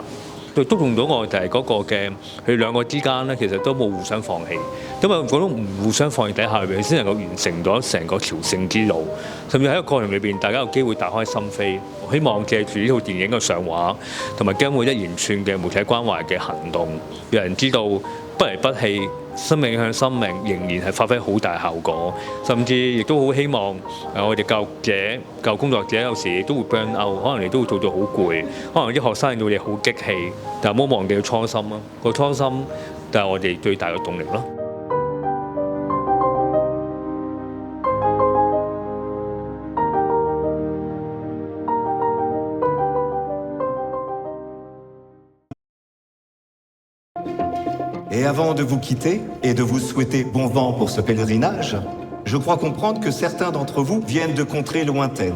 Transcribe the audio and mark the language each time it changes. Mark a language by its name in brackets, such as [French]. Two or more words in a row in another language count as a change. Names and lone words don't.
[Cantonese] 都用到我就係嗰個嘅佢兩個之間咧，其實都冇互相放棄，因為嗰種唔互相放棄底下，佢先能夠完成咗成個朝聖之路，甚至喺個過程裏邊，大家有機會打開心扉。我希望借住呢套電影嘅上畫，同埋經過一連串嘅媒體關懷嘅行動，讓人知道不離不棄，生命向生命仍然係發揮好大效果，甚至亦都好希望我哋教育者、教育工作者有時都會 [English] burn out， [Cantonese] 可能你都會做到好攰，可能啲學生令到你好激氣，但係唔好忘記個初心咯，個初心就係我哋最大嘅動力咯。 [French] Et avant de vous quitter et de vous souhaiter bon vent pour ce pèlerinage, je crois comprendre que certains d'entre vous viennent de contrées lointaines.